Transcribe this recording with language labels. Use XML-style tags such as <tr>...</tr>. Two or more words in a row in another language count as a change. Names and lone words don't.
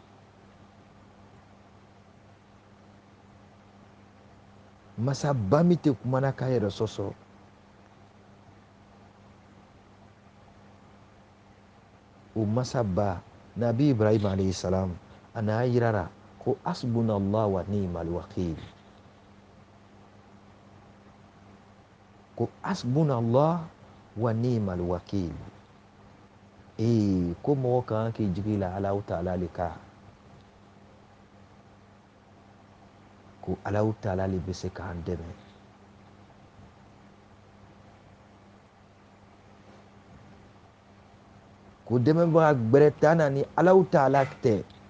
<bm>Masaba min tɛ kumana k'a yɛrɛ sɔsɔ. O masaba Nabi Ibrahim alayhi salam a n'a yirara ko</bm> <ar>حسبنا الله و نعم الوكيل.</ar> <bm>Ko</bm> <ar>حسبنا الله و نعم الوكيل.</ar> <bm>Ko mɔgɔ kan k'i jigi la Alahu Taala le kan. Ko Alahu Taala le bɛ se k'an dɛmɛ. Ko dɛmɛbaga gbɛrɛ t'an na ni Alahu Taala tɛ.</bm>